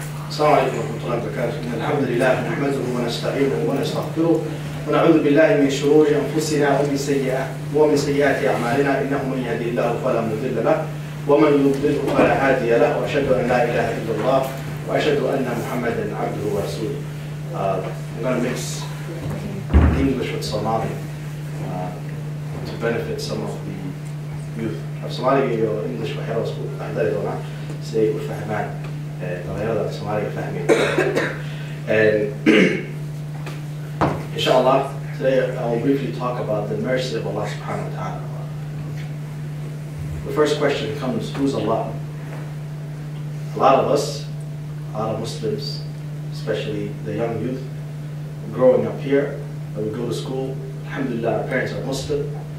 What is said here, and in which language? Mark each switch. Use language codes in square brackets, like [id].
[ar] السلام عليكم ورحمة الله وبركاته. الحمد لله نحمده ونستعينه ونستغفره ونعوذ بالله من شرور أنفسنا ومن سيئات أعمالنا إنه من يهدي الله فلا مضل له ومن يضلل فلا هادي له وأشهد أن لا إله إلا الله وأشهد أن محمدا عبده ورسوله. [en] I'm going to mix English with Somali to benefit some of the youth. Somali or English وحيرة أحضر دونا سيء وفهمان غير Somali فهمين. And inshallah today I will briefly talk about the mercy of Allah subhanahu wa ta'ala. The first question comes, who's Allah? A lot of us, a lot of Muslims, especially the young youth, growing up here, when we go to school, alhamdulillah, our parents are Muslim.